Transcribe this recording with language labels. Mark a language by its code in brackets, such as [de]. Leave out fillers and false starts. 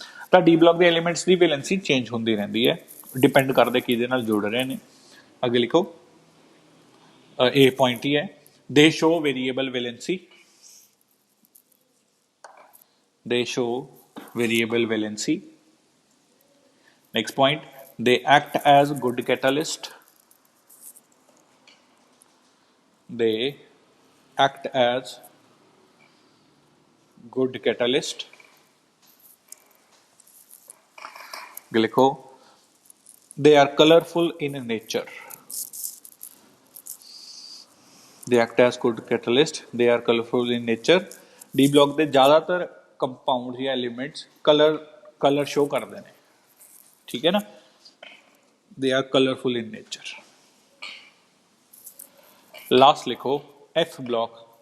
[pa] ਤਾਂ D block ਦੇ elements ਦੀ valency change ਹੁੰਦੀ ਰਹਿੰਦੀ ਹੈ, ਡਿਪੈਂਡ ਕਰਦੇ ਕਿਹਦੇ ਨਾਲ ਜੁੜ ਰਹੇ ਨੇ। ਅੱਗੇ ਲਿਖੋ, ਇਹ ਪੁਆਇੰਟ ਹੀ ਹੈ, [en] They show variable valency, they show variable valency. Next point, they act as good catalyst, they act as good catalyst. [hi] लिखो [en] they are colorful in nature. They act as good catalyst. They are colorful in nature. [hi] D block [pa] ਦੇ ਜ਼ਿਆਦਾਤਰ [hi] compound या elements colour show करते हैं, ठीक है ना. [en] They are colourful in nature. [hi] Last लिखो एफ ब्लॉक.